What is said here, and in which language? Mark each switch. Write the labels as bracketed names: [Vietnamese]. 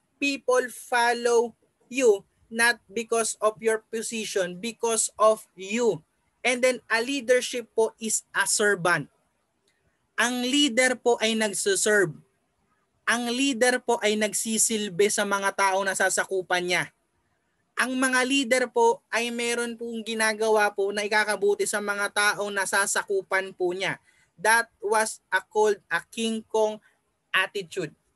[English] People follow you not because of your position, because of you. And then a leadership po is a servant. [Filipino] Ang leader po ay nagsuserve. Ang leader po ay nagsisilbi sa mga tao na sasakupan niya. Ang mga leader po ay meron pong ginagawa po na ikakabuti sa mga tao na sasakupan po niya. [English] That was called a King Kong attitude.